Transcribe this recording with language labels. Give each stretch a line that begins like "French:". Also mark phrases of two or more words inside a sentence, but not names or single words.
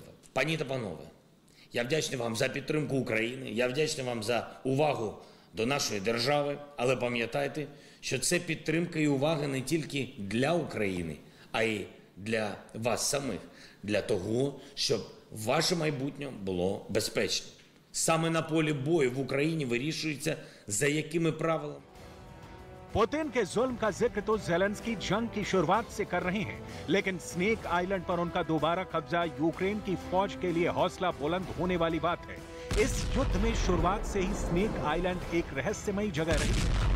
Ukrainian: Пані та панове, я вдячний вам за підтримку України, я вдячний вам за увагу до нашої держави, але пам'ятайте, що це підтримка і увага не тільки для України, а й для вас самих, для того, щоб ваше майбутнє було безпечним. Саме на полі бою в Україні вирішується, за якими правилами.
Hindi: पुतिन के जुल्म का जिक्र तो ज़ेलेंस्की जंग की शुरुआत से कर रहे हैं, लेकिन स्नेक आइलैंड पर उनका दोबारा कब्जा यूक्रेन की फौज के लिए हौसला बुलंद होने वाली बात है। इस युद्ध में शुरुआत से ही स्नेक आइलैंड एक रहस्यमयी जगह रही है।